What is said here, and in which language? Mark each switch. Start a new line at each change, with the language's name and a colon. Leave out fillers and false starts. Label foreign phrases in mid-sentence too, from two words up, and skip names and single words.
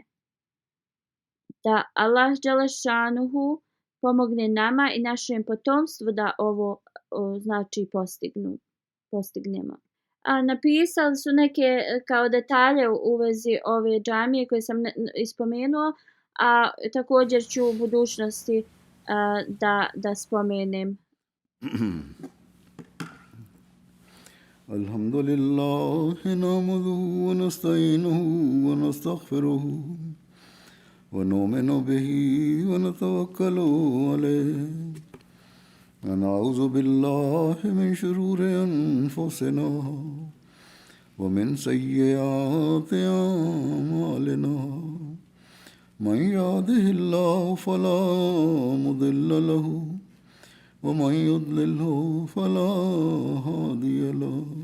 Bosnian: Da Allah dželešanuhu pomogne nama i našem potomstvu da ovo znači postignemo. A napisali su neke kao detalje u vezi ove džamije koje sam ispomenuo, a također ću u budućnosti da spomenem.
Arabic: الحمد لله نحمده ونستعينه ونستغفره ونؤمن به ونتوكل عليه ونعوذ بالله من شرور أنفسنا ومن سيئات أعمالنا من يهده الله فلا مضل له ومن يضلله فلا هادي له